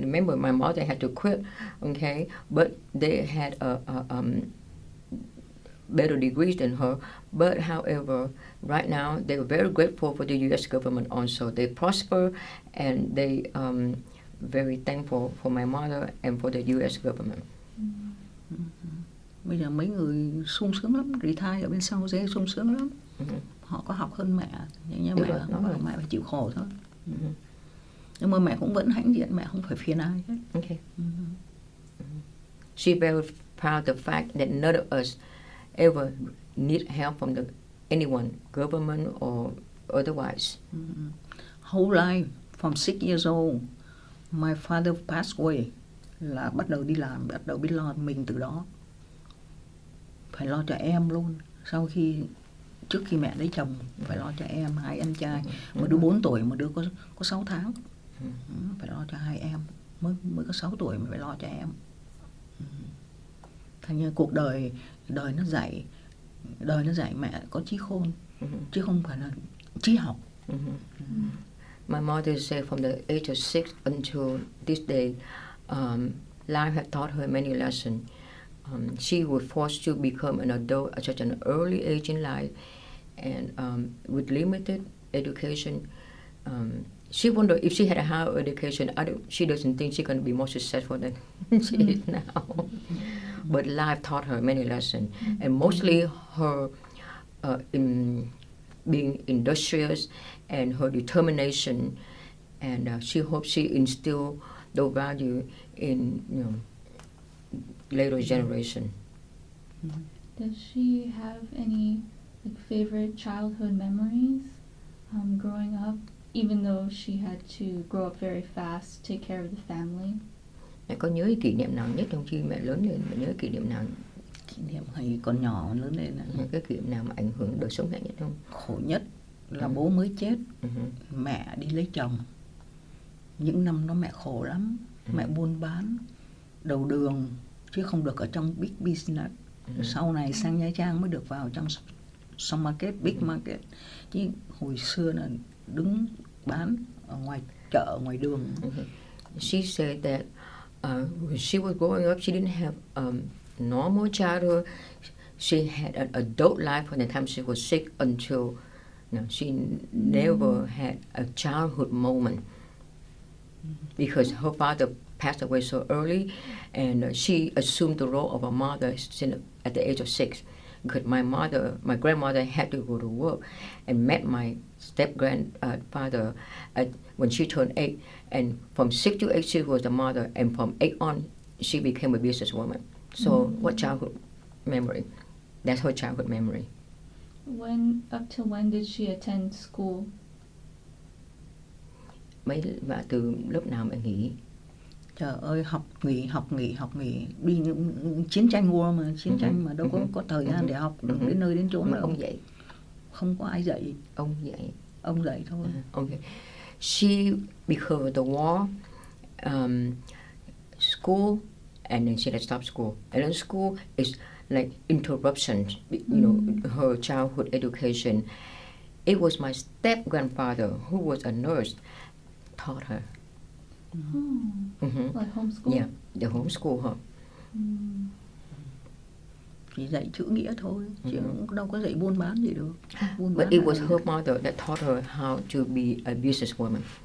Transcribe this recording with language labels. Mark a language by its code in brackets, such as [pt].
[en] Remember, my mother had to quit, okay, but they had a better degrees than her. But however, right now they're very grateful for the U.S. government also. They prosper, and they very thankful for my mother and for the U.S. government. [vi] Bây giờ mấy người sung sướng lắm, retire ở bên San Jose sung sướng lắm. Họ có học hơn mẹ, nhưng mẹ mẹ phải chịu khổ thôi. Nhưng mà mẹ cũng vẫn hãnh diện, mẹ không phải phiền ai hết. [en] Okay. She very proud of the fact that none of us ever need help from anyone, government or otherwise. Whole life, from 6 years old, my father passed away, [vi] là bắt đầu đi làm, bắt đầu biết lo mình từ đó. Phải lo cho em luôn. Trước khi mẹ lấy chồng, phải lo cho em, 2 anh trai. Một đứa 4 tuổi, một đứa có 6 tháng. Phải lo cho 2 em. Mới có 6 tuổi mà phải lo cho em. Thành như cuộc đời nó dạy mẹ có trí khôn, chứ không phải là trí học. [en] My mother said from the age of 6 until this day, life had taught her many lessons. She was forced to become an adult at such an early age in life, and with limited education, she wondered if she had a higher education. She doesn't think she's going to be more successful than she is now. But life taught her many lessons, and mostly her being industrious and her determination, and she hopes she instill those value in later generation. Does she have any favorite childhood memories growing up, even though she had to grow up very fast, take care of the family? [vi] Mẹ có nhớ kỷ niệm nào nhất trong khi mẹ lớn lên? Mẹ nhớ kỷ niệm nào Kỷ niệm hay còn nhỏ lớn lên là cái kỷ niệm nào mà ảnh hưởng đời sống mẹ nhất không? khổ nhất là bố mới chết, mẹ đi lấy chồng. Những năm đó mẹ khổ lắm, mẹ buôn bán đầu đường chứ không được ở trong [en] big business. [vi] Sau này sang Nha Trang mới được vào trong [en] some market, big market. [vi] Chứ hồi xưa là đứng bán ở ngoài chợ, ngoài đường. [en] She said that when she was growing up, she didn't have normal childhood. She had an adult life from the time she was sick until she never had a childhood moment because her father passed away so early, and she assumed the role of a mother at the age of 6. Because my grandmother had to go to work and met my step grandfather when she turned 8, and from 6 to 8 she was the mother, and from 8 on she became a businesswoman. So what childhood memory? That's her childhood memory. Up till when did she attend school? [vi] Và từ lớp nào mẹ nghỉ? Trời ơi, học nghỉ. Đi những chiến tranh war mà, chiến tranh mà đâu có thời gian để học đến nơi đến chốn đâu. Ông dạy. Không có ai dạy. Ông dạy. Ông dạy thôi. [en] Okay. She, because of the war, school, and then she had stopped school. And then school is like interruption, her childhood education. It was my step grandfather, who was a nurse, taught her. Like homeschool? Yeah, the homeschool her. [vi] Chỉ dạy chữ nghĩa thôi, chứ đâu có dạy buôn bán gì được. [en] But it was her mother that taught her how to be a businesswoman.